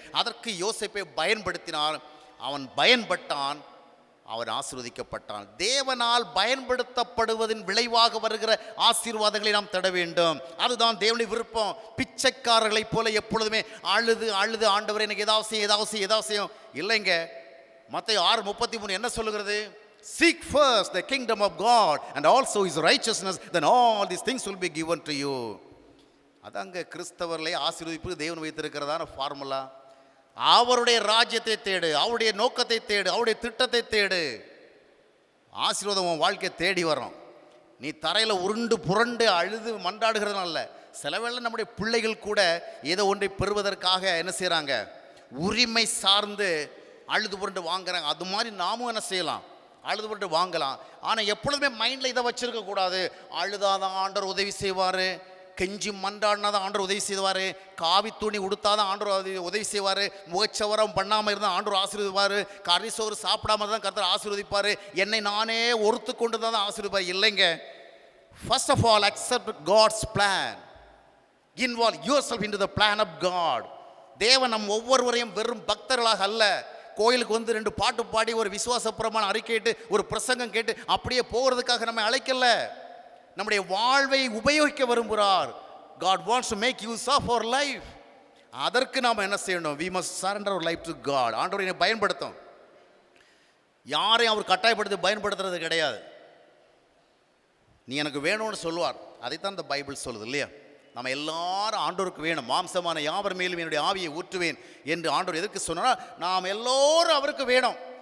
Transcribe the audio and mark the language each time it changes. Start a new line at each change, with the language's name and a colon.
Tamil: அதற்கு யோசேப்பை பயன்படுத்தினார். அவன் பயன்பட்டான், அவன் ஆசீர்வதிக்கப்பட்டான். தேவனால் பயன்படுத்தப்படுவதின் விளைவாக வருகிற ஆசீர்வாதங்களை நாம் தேட வேண்டும். அதுதான் தேவனுடைய விருப்பம். பிச்சைக்காரர்களைப் போல எப்பொழுதுமே அழுது அழுது ஆண்டவரே எனக்கு ஏதாவது செய்யும் இல்லைங்க. மத்தேயு 6:33 என்ன சொல்லுகிறது?
English: Seek first the kingdom of God and also his righteousness, then all these things will be given to you.
Tamil: அதாங்க கிறிஸ்தவர்களை ஆசீர்வதிப்பு தேவன் வைத்திருக்கிறதான ஃபார்முலா. அவருடைய ராஜ்யத்தை தேடு, அவருடைய நோக்கத்தை தேடு, அவருடைய திட்டத்தை தேடு. ஆசீர்வாதம் உன் வாழ்க்கையை தேடி வரும். நீ தரையில் உருண்டு புரண்டு அழுது மன்றாடுகிறதுனால சில வேளை நம்முடைய பிள்ளைகள் கூட ஏதோ ஒன்றை பெறுவதற்காக என்ன செய்கிறாங்க, உரிமை சார்ந்து அழுது புரண்டு வாங்குறாங்க. அது மாதிரி நாமும் என்ன செய்யலாம், அழுது புரண்டு வாங்கலாம். ஆனால் எப்பொழுதுமே மைண்டில் இதை வச்சிருக்க கூடாது. அழுதாதான் ஆண்டவர் உதவி செய்வார், கெஞ்சி மன்றாடினா தான் ஆண்டவர் உதவி செய்வார், காவி துணி உடுத்தாதான் ஆண்டவர் உதவி செய்வார், முகச்சவரம் பண்ணாமல் இருந்தால் ஆண்டவர் ஆசீர்வதிப்பார், கறி சோறு சாப்பிடாம தான் கர்த்தர் ஆசீர்வதிப்பார், என்னை நானே ஒருத்து கொண்டு தான் ஆசீர்வதிப்பார். இல்லைங்க.
English: First of all accept God's plan. Involve yourself into the plan of God.
Tamil: தேவன் நம் ஒவ்வொருவரையும் வெறும் பக்தர்களாக அல்ல, கோயிலுக்கு வந்து 2 பாட்டு பாடி ஒரு விசுவாசப்புறமான அறிக்கையிட்டு ஒரு பிரசங்கம் கேட்டு அப்படியே போகிறதுக்காக நம்ம அழைக்கல. நம்முடைய வாழ்வை உபயோகிக்க விரும்புகிறார்.
English: God wants to make use of our life.
Tamil: அதற்கு நாம் என்ன செய்யணும்?
English: We must surrender our life to God.
Tamil: ஆண்டவரை பயன்படுத்தும். யாரையும் அவர் கட்டாயப்படுத்தி பயன்படுத்துறது கிடையாது. நீ எனக்கு வேணும்னு சொல்லுவார். அதைத்தான் இந்த பைபிள் சொல்லுது இல்லையா? நம்ம எல்லாரும் ஆண்டவருக்கு வேணும். மாம்சமான யாவர் மேலும் என்னுடைய ஆவியை ஊற்றுவேன் என்று ஆண்டவர் எதற்கு சொன்னால், நாம் எல்லோரும் அவருக்கு வேணும்.